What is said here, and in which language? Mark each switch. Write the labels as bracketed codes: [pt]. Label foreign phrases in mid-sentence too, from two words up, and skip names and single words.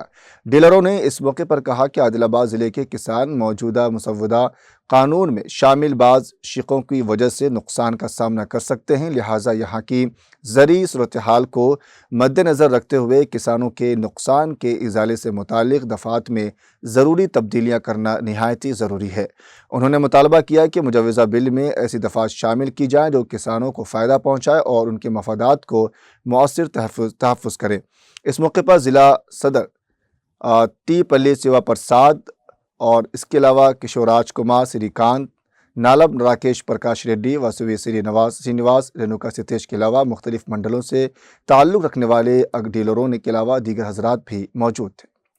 [ur] ڈیلروں نے اس موقع پر کہا کہ عادل آباد ضلع کے کسان موجودہ مسودہ قانون میں شامل بعض شقوں کی وجہ سے نقصان کا سامنا کر سکتے ہیں، لہٰذا یہاں کی زرعی صورتحال کو مد نظر رکھتے ہوئے کسانوں کے نقصان کے ازالے سے متعلق دفعات میں ضروری تبدیلیاں کرنا نہایت ضروری ہے۔ انہوں نے مطالبہ کیا کہ مجوزہ بل میں ایسی دفعات شامل کی جائیں جو کسانوں کو فائدہ پہنچائے اور ان کے مفادات کو مؤثر تحفظ کریں۔ اس موقع پر ضلع صدر ٹی پلی سیوا پرساد اور اس کے علاوہ کشوراج کمار، سری کانت، نالب راکیش پرکاش ریڈی، واسوی سری نواس، رینوکا ستیش کے علاوہ مختلف منڈلوں سے تعلق رکھنے والے ڈیلروں کے علاوہ دیگر حضرات بھی موجود تھے۔